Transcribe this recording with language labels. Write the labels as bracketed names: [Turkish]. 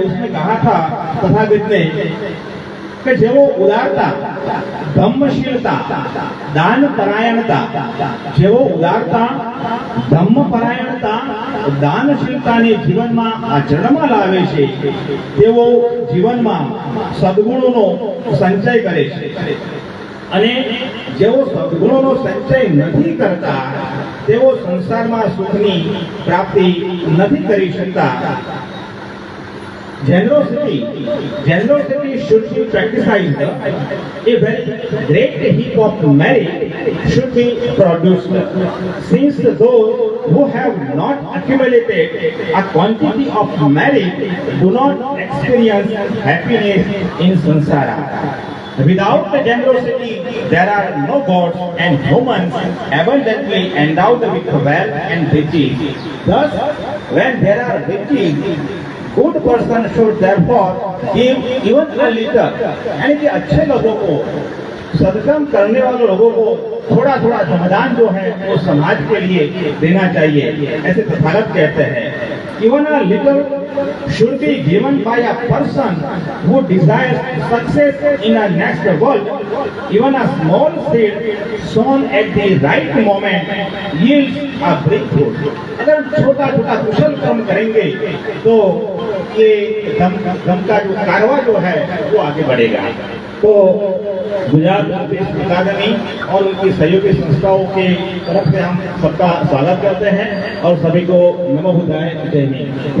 [Hindi] उसने कहा था तथागत ने कि जेवो उदारता, धम्मशीलता, दान परायणता, जेवो उदारता, धम्म परायणता, [Gujarati] દાનશીલતાને જીવનમાં આચરણમાં લાવે છે તેવો જીવનમાં સદગુણોનો સંચય કરે છે. અને જેવો સદગુણોનો સંચય નથી કરતા તેઓ સંસારમાં સુખની પ્રાપ્તિ નથી કરી શકતા. [English] Generosity should be practiced. A very great heap of merit should be produced. Since those who have not accumulated a quantity of merit do not experience happiness in samsara. Without the generosity, there are no gods and humans abundantly endowed with wealth and riches. Thus, when there are riches, good person should therefore give even a little. [Hindi] यानी कि अच्छे लोगों को, सदकर्म करने वाले लोगों को थोड़ा थोड़ा धनदान जो है वो समाज के लिए देना चाहिए, ऐसे तथागत कहते हैं. [English] Even a little should be given by a person who desires success in a next world. Even a small seed sown at the right moment yields a big fruit. [Hindi] अगर छोटा छोटा कुशल कर्म करेंगे तो ये धम का जो कारवा जो है वो आगे बढ़ेगा। तो गुजरात अकादमी और उनकी सहयोगी संस्थाओं की तरफ से हम सबका स्वागत करते हैं और सभी को नमो बुद्धाय जय हिंद।